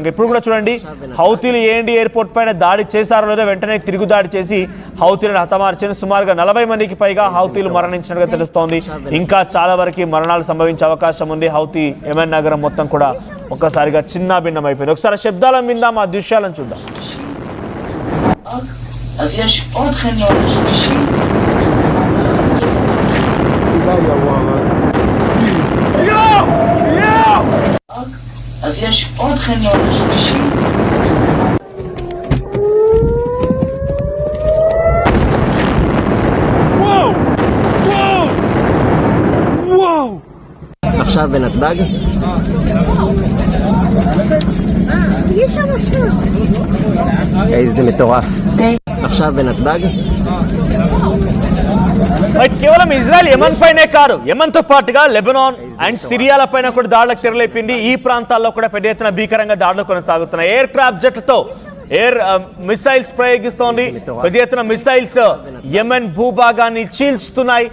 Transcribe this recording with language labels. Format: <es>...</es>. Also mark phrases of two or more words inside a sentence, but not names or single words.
<te>ఇప్పుడు కూడా చూడండి హౌతీలు ఏంటి ఎయిర్పోర్ట్ పైన దాడి చేశారో లేదో వెంటనే తిరుగుదాడి చేసి హౌతీలను హతమార్చిన సుమారుగా 40 మందికి పైగా హౌతీలు మరణించినట్టుగా తెలుస్తోంది. ఇంకా చాలా వరకు మరణాలు సంభవించే అవకాశం ఉంది. హౌతీ యెమెన్ నగరం మొత్తం కూడా ఒక్కసారిగా చిన్న భిన్నం అయిపోయింది. ఒకసారి శబ్దాలను విందాం, ఆ దృశ్యాలను చూద్దాం.</te> <he>אז יש עוד חניון שלישי. וואו! וואו! וואו! עכשיו בנתב"ג? יש שם משהו. איזה מטורף. עכשיו בנתב"ג?</he> <te>బట్ కేవలం ఇజ్రాయెల్ యెమెన్ పైనే కాదు, యెమెన్ తో పాటుగా లెబనాన్ అండ్ సిరియాల పైన కూడా దాడులకు తెరలేపింది. ఈ ప్రాంతాల్లో కూడా పెద్ద ఎత్తున భీకరంగా దాడులు కొనసాగుతున్నాయి.</te> <en>air craft jet-తో air missiles</en> <te>ప్రయోగిస్తోంది. పెద్ద ఎత్తున మిసైల్స్ యెమెన్ భూభాగాన్ని చీల్చుతున్నాయి.</te>